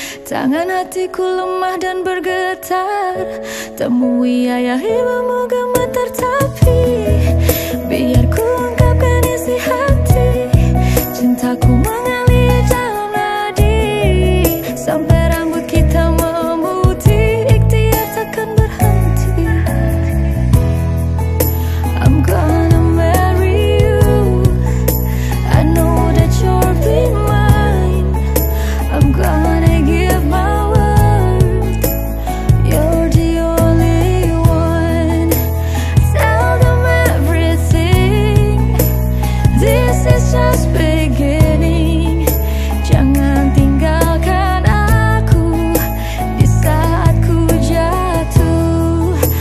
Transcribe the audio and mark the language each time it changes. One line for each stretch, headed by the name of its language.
Indonesian: Tangan hatiku lemah dan bergetar. Temui ayah ibumu gemetar, tapi biar ku ungkapkan isi hati. Cintaku mengalir dalam nadi, sampai rambut kita memutih. Ikhtiar takkan berhenti.
English: I'm gonna marry you, I know that you'll be mine. I'm gonna give my world, you're the only one. Tell them everything, this is just beginning.
Indonesian: Jangan tinggalkan aku di saat ku jatuh.